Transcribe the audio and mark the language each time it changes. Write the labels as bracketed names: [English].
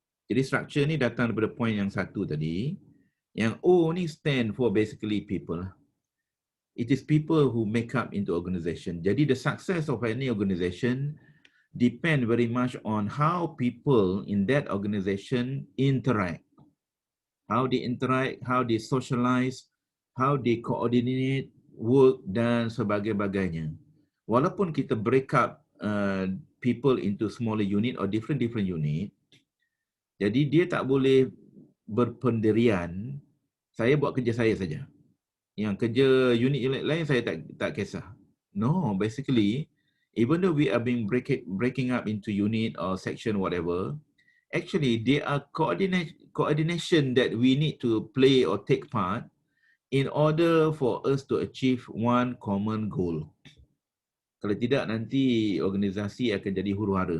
[Malay] Jadi structure ni datang daripada point yang satu tadi. Yang O ni [English] stand for basically people. It is people who make up into organization. [Malay] Jadi [English] the success of any organization depend very much on how people in that organization interact. How they interact, how they socialize, how they coordinate work [Malay] dan sebagainya. Walaupun kita [English] break up people into smaller unit or different unit, [Malay] jadi dia tak boleh berpendirian, saya buat kerja saya saja. Yang kerja unit lain saya tak kisah. [English] No, basically, even though we are being breaking up into unit or section whatever, actually there are coordination that we need to play or take part in order for us to achieve one common goal. [Malay] Kalau tidak, nanti organisasi akan jadi huru-hara.